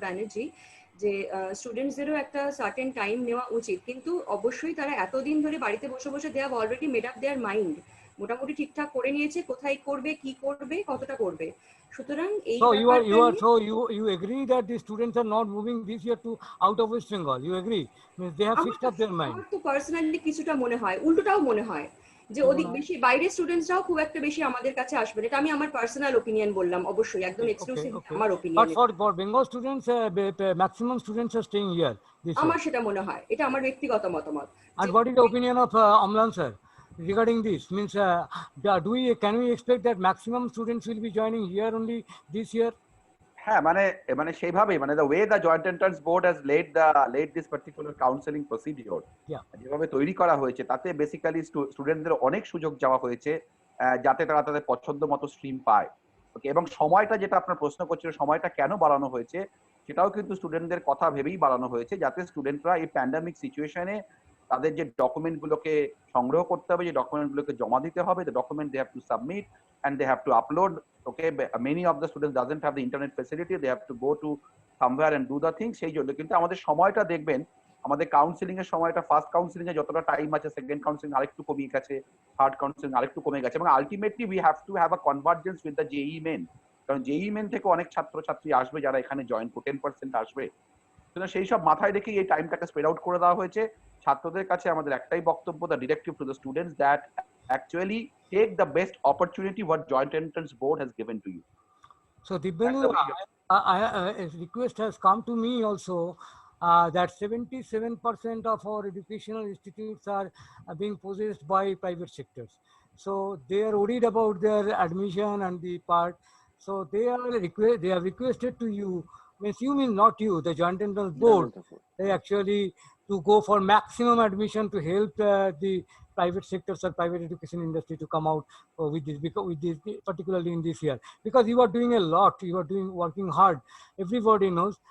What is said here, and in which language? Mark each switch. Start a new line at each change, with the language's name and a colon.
Bangla: Banerjee যে স্টুডেন্টসদেরও একটা certain time নেওয়া উচিত, কিন্তু অবশ্যই তারা এতদিন ধরে বাড়িতে বসে বসে
English: they have already made up their mind,
Bangla: মোটামুটি ঠিকঠাক করে নিয়েছে কোথায় করবে, কি করবে, কতটা করবে। সুতরাং এই
English: you agree that the students are not moving this year to out of West Bengal? You agree? Means they have fixed up their mind.
Bangla: আমার তো পার্সোনালি কিছুটা মনে হয়, উল্টোটাও মনে হয় যে অধিক বেশি বাইরের স্টুডেন্টসরাও খুব একটা বেশি আমাদের কাছে আসবে। এটা আমি আমার পার্সোনাল ওপিনিয়ন বললাম, অবশ্যই একদম এক্সক্লুসিভ আমার opinion.
English: But for Bengal students, maximum students are staying here.
Bangla: আমার সেটা মনে হয়, এটা আমার ব্যক্তিগত মতামত।
English: And what is the opinion of Amlan sir regarding this? Means can we expect that maximum students will be joining here only this year?
Bangla: হ্যাঁ, মানে সেইভাবেই, মানে
English: the way the joint entrance board has laid this particular counseling procedure,
Bangla: যেভাবে তৈরি করা হয়েছে, তাতে basically স্টুডেন্টদের অনেক সুযোগ দেওয়া হয়েছে যাতে তারা তাদের পছন্দ মতো স্ট্রিম পায়। ওকে, এবং সময়টা যেটা আপনার প্রশ্ন করছিল, সময়টা কেন বাড়ানো হয়েছে, সেটাও কিন্তু স্টুডেন্টদের কথা ভেবেই বাড়ানো হয়েছে, যাতে স্টুডেন্টরা এই প্যান্ডামিক সিচুয়েশনে তাদের যে ডকুমেন্টগুলোকে সংগ্রহ করতে হবে, যে ডকুমেন্টগুলোকে জমা দিতে হবে,
English: the document they have to submit and they have to upload. Okay, many of the students doesn't have the internet facility, they have to go to somewhere and do the thing.
Bangla: সেই জন্য কিন্তু আমাদের সময়টা দেখবেন, আমাদের counselling এর সময়টা first counselling এ যতটা টাইম আছে, সেকেন্ড কাউন্সিলিং আরেকটু কমে গেছে, থার্ড কাউন্সিলিং আরেকটু কমে গেছে, এবং
English: Ultimately we have to have a convergence with the JEE Main.
Bangla: কারণ জেই মেন থেকে অনেক ছাত্রছাত্রী আসবে যারা এখানে জয়েন করবে, 10% আসবে। সুতরাং সেই সব মাথায় রেখে এই টাইমটাকে স্প্রেড আউট করে দেওয়া হয়েছে। ছাত্রদের কাছে আমাদের একটাই বক্তব্য,
English: The directive to the students, that actually take the best opportunity what Joint Entrance Board has given to you. So Dibbendu, a request has come to me also that 77% of our educational institutes are being possessed by private sectors. So they are worried about their admission and the part. So they have requested to you, means you mean not you, the Joint Entrance Board, they actually to go for maximum admission to help the private sectors or private education industry to come out with this, because with this, particularly in this year, because you are doing a lot, you are working hard, everybody knows.